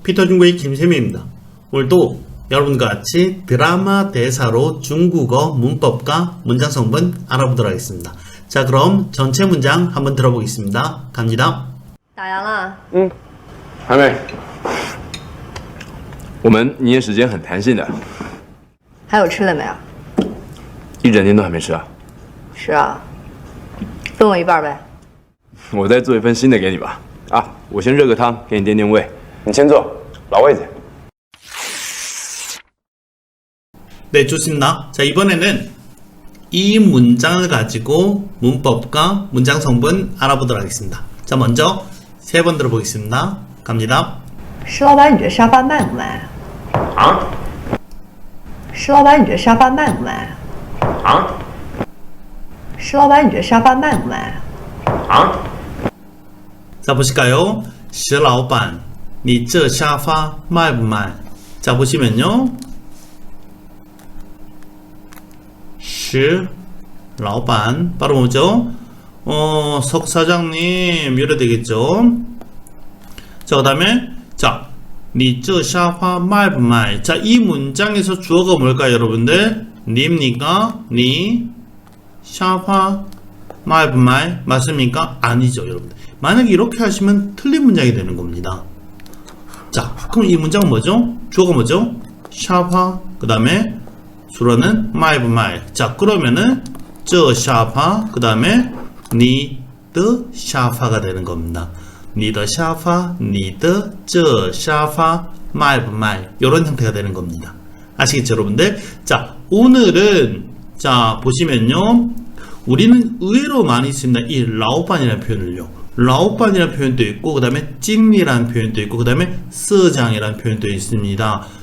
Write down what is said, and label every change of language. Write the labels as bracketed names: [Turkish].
[Korean] 피터중국의 김세미입니다. 오늘도 여러분과 같이 드라마 대사로 중국어 문법과 문장 성분 알아보도록 하겠습니다. 자, 그럼 전체 문장 한번 들어보겠습니다. 갑니다. [Chinese] 打烊了？还没。我们营业时间很弹性的，还有吃的没有？一整天都还没吃啊。是啊，分我一半呗。我再做一份新的给你吧。啊，我先热个汤，给你垫垫胃。你先坐，老位子。 [Korean] 네, 좋습니다. 자, 이번에는 이 문장을 가지고 문법과 문장 성분 알아보도록 하겠습니다. 자, 먼저 세 번 들어보겠습니다. 갑니다. [Chinese] 石老板，你这沙发卖不卖？啊石老板，你这沙发卖不卖？啊石老板，你这沙发卖不卖？啊！ [Korean] 자, 보실까요? [Chinese] 石老板你这沙发卖不卖? [Korean] 자, 보시면요. 石老板 바로 뭐죠? 석 사장님 이래 되겠죠? 자, 그 다음에 자, [Chinese] 你这沙发卖不卖? [Korean] 자, 이 문장에서 주어가 뭘까요, 여러분들? 니입니까? 니 샤파 [Chinese] 卖不卖? [Korean] 맞습니까? 아니죠, 여러분들. 만약에 이렇게 하시면 틀린 문장이 되는 겁니다. 자, 그럼 이 문장은 뭐죠? 주어가 뭐죠? 샤파, 그 다음에 주어는 [Chinese] 卖不卖? [Korean] 자, 그러면은 [Chinese] 这沙发, [Korean] 그 다음에 [Chinese] 你的沙发 [Korean] 가 되는 겁니다. [Chinese] 你的沙发, 你的这沙发卖不卖? [Korean] 이런 형태가 되는 겁니다. 아시겠죠, 여러분들? 자, 오늘은 자, 보시면요. 우리는 의외로 많이 씁니다. 이 라오반이라는 표현을요. 라오반이라는 표현도 있고, 그 다음에 찡리라는 표현도 있고, 그 다음에 쓰장이라는 표현도 있습니다.